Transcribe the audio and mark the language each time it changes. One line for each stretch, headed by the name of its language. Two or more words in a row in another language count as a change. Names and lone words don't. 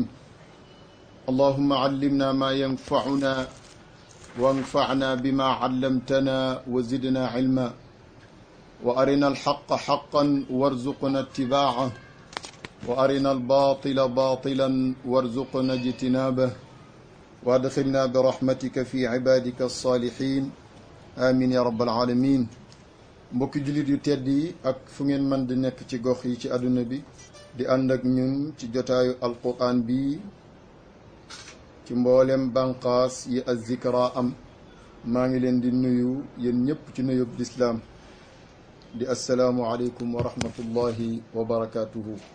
Arabic: اللهم علمنا ما ينفعنا وانفعنا بما علمتنا وزدنا علما، وأرنا الحق حقا وارزقنا اتباعه، وأرنا الباطل باطلا وارزقنا اجتنابه، وادخلنا برحمتك في عبادك الصالحين آمين يا رب العالمين.
Wolof: mbokki jullit yu tedd yi ak fu ngeen mën di nekk ci gox yi ci àdduna bi di ànd ak ñun ci jotaayu alquran bi ci mboolem banqaas yi Az-Zikra am, maa ngi leen di nuyu yéen ñëpp ci nuyub lislaam di
Arabic: السلام عليكم ورحمة الله وبركاته.